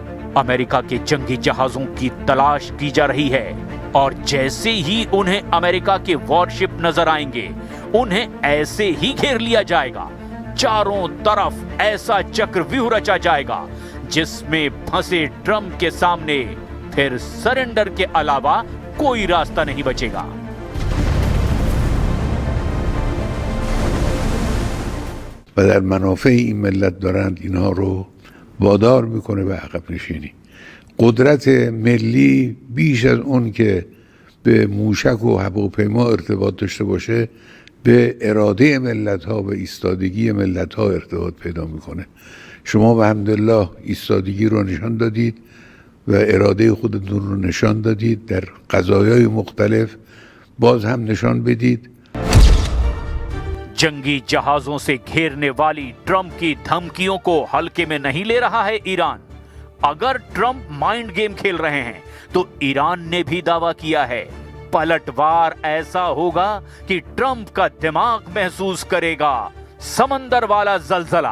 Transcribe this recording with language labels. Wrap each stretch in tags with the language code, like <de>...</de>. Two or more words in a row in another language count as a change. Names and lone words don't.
<hi>अमेरिका के जंगी जहाजों की तलाश की जा रही है और जैसे ही उन्हें अमेरिका के वॉरशिप नजर आएंगे, उन्हें ऐसे ही घेर लिया जाएगा। चारों तरफ ऐसा चक्रव्यूह रचा जाएगा जिसमें फंसे ट्रंप के सामने फिर सरेंडर के अलावा कोई रास्ता नहीं बचेगा।</hi> <fa>و در منافع این ملت دارند اینها رو وادار میکنه به عقب نشینی. قدرت ملی بیش از اون که به موشک و هواپیما ارتباط داشته باشه، به اراده ملت ها و ایستادگی ملت ها ارتباط پیدا میکنه. شما به الحمدلله ایستادگی رو نشان دادید و اراده خودتون رو نشان دادید در قضایای مختلف، باز هم نشان بدید.</fa> <hi>जंगी जहाजों से घेरने वाली ट्रंप की धमकियों को हल्के में नहीं ले रहा है ईरान। अगर ट्रंप</hi> <en>mind game</en> <hi>खेल रहे हैं तो ईरान ने भी दावा किया है पलटवार ऐसा होगा कि ट्रंप का दिमाग महसूस करेगा समंदर वाला जलजला।</hi>